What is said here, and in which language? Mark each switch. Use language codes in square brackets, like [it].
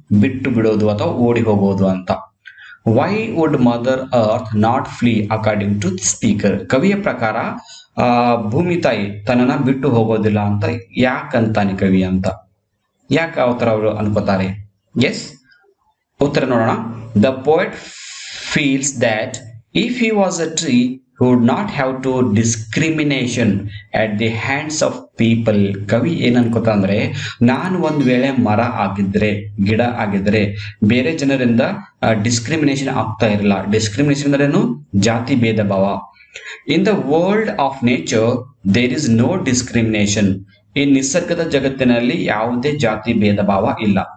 [kn] ಬಿಟ್ಟು ಬಿಡೋದು ಅಥವಾ ಓಡಿ ಹೋಗೋದು ಅಂತ. [en] Why would mother earth not flee according to speaker? [kn] ಕವಿಯ ಪ್ರಕಾರ ಭೂಮಿ ತಾಯಿ ತನ್ನನ್ನ ಬಿಟ್ಟು ಹೋಗೋದಿಲ್ಲ ಅಂತ ಯಾಕಂತಾನೆ ಕವಿ ಅಂತ, ಯಾಕೆ ಅವತರ ಅವರು ಅನ್ಕೋತಾರೆ? ಎಸ್, ಉತ್ತರ ನೋಡೋಣ. [en] The poet feels that if he was a tree he would not have to discrimination at the hands of people. [kn] ಕವಿ ಏನ್ ಅನ್ಕೋತ ಅಂದ್ರೆ, ನಾನು ಒಂದ್ ವೇಳೆ ಮರ ಆಗಿದ್ರೆ, ಗಿಡ ಆಗಿದ್ರೆ ಬೇರೆ ಜನರಿಂದ ಡಿಸ್ಕ್ರಿಮಿನೇಷನ್ ಆಗ್ತಾ ಇರಲಿಲ್ಲ. ಡಿಸ್ಕ್ರಿಮಿನೇಷನ್ ಅಂದ್ರೇನು? ಜಾತಿ ಭೇದ ಭಾವ. [en] In the world of nature there is no discrimination. [kn] ಈ ನಿಸರ್ಗದ ಜಗತ್ತಿನಲ್ಲಿ ಯಾವುದೇ ಜಾತಿ ಭೇದ ಭಾವ ಇಲ್ಲ.